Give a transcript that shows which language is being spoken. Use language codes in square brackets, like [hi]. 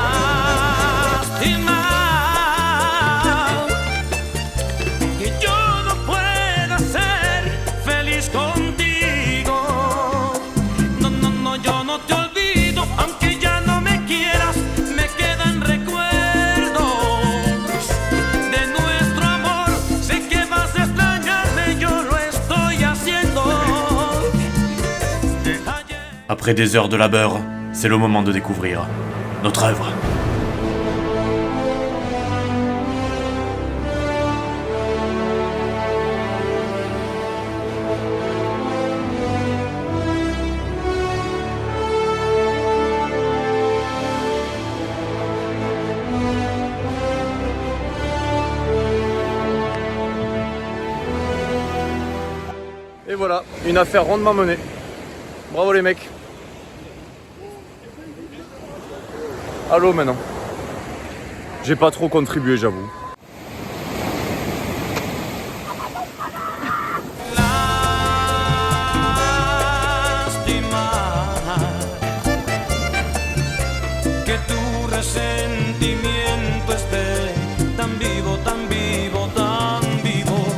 [es] Lástima que yo no pueda ser feliz contigo. No, no, no, yo no te olvido, aunque ya no me quieras, me quedan recuerdos de nuestro amor. Sé que vas a extrañarme, yo lo estoy haciendo. [fr] Après des heures de labeur, c'est le moment de découvrir notre œuvre. Et voilà, une affaire rondement menée. Bravo les mecs. Allô maintenant. J'ai pas trop contribué, j'avoue. [es] Lástima que tu resentimiento esté tan vivo, tan vivo, tan vivo.